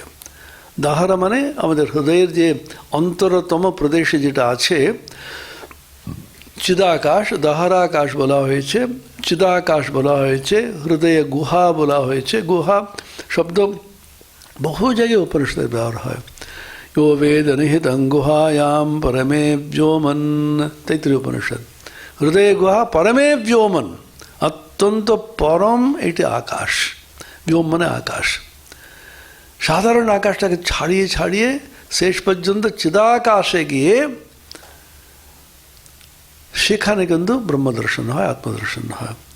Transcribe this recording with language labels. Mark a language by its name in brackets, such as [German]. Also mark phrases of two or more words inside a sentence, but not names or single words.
[Bangla] দাহারা মানে আমাদের হৃদয়ের যে অন্তরতম প্রদেশে যেটা আছে, চিদাকাশ, দাহারাকাশ বলা হয়েছে, চিদাকাশ বলা হয়েছে, হৃদয়ে গুহা বলা হয়েছে। গুহা শব্দ বহু জায়গায় উপনিষদে ব্যবহার হয়। [Sanskrit] यो वेद निहितं गुहायां परमे व्योमन, तैत्तिरीय उपनिषद। हृदय गुहा परमे व्योमन, [Bangla] অত্যন্ত পরম এটি আকাশ। व्योम মানে আকাশ। সাধারণ আকাশটাকে ছাড়িয়ে ছাড়িয়ে শেষ পর্যন্ত চিদাকাশে গিয়ে সেখানে কিন্তু ব্রহ্মদর্শন হয়, আত্মদর্শন হয়।